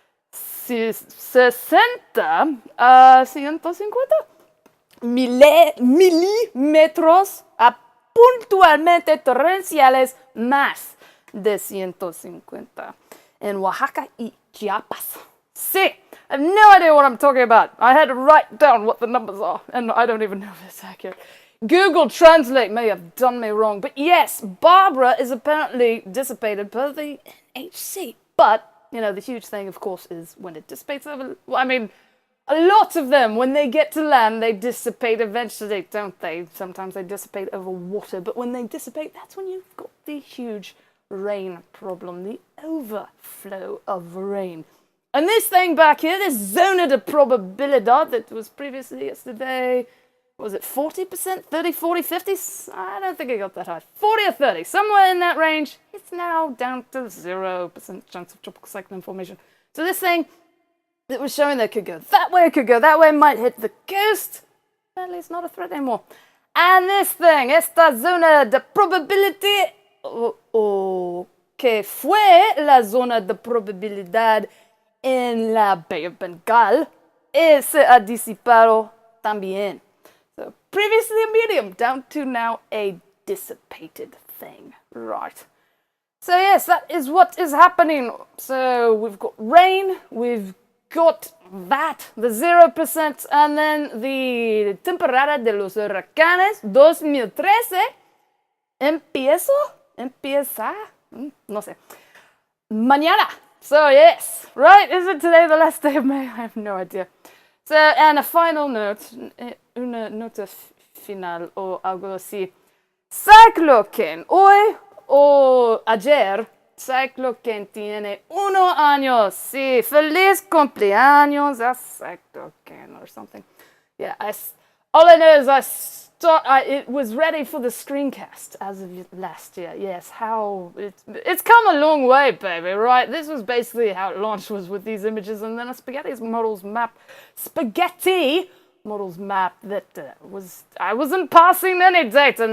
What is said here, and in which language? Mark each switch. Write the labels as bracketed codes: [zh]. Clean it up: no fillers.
[es] 60 a 150 milímetros a puntualmente torrenciales más de 150 en Oaxaca y Chiapas. [en] Sí, I have no idea what I'm talking about. I had to write down what the numbers are, and I don't even know if it's accurate. Google Translate may have done me wrong, but yes, Barbara is apparently dissipated per the NHC. But, you know, the huge thing, of course, is when it dissipates over... Well, I mean, a lot of them, when they get to land, they dissipate eventually, don't they? Sometimes they dissipate over water, but when they dissipate, that's when you've got the huge rain problem, the overflow of rain. And this thing back here, this [es] zona de probabilidad [en] that was previously yesterday, was it 40%, 30, 40, 50? I don't think it got that high. 40 or 30, somewhere in that range. It's now down to 0% chance of tropical cyclone formation. So this thing that was showing that could go that way, it could go that way, might hit the coast. At least not a threat anymore. And this thing, [es] esta zona de [en] probability, [es] que fue la zona de probabilidad en la Bay of Bengal, se ha disipado también. [en] So previously a medium, down to now a dissipated thing. Right. So yes, that is what is happening. So we've got rain, we've got that, the 0%, and then the [es] temporada de los huracanes 2013 empieza, no sé, mañana. [en] So yes, right, is it today the last day of May? I have no idea. So, and a final note, [es] una nota final o algo así. Cycloken, hoy o ayer, Cycloken tiene 1 año. Sí, feliz cumpleaños a Cycloken [en] or something. Yeah, all I know is it was ready for the screencast as of last year. Yes, how it's come a long way, baby, right? This was basically how it launched, was with these images, and then a spaghetti models map that I wasn't passing any data.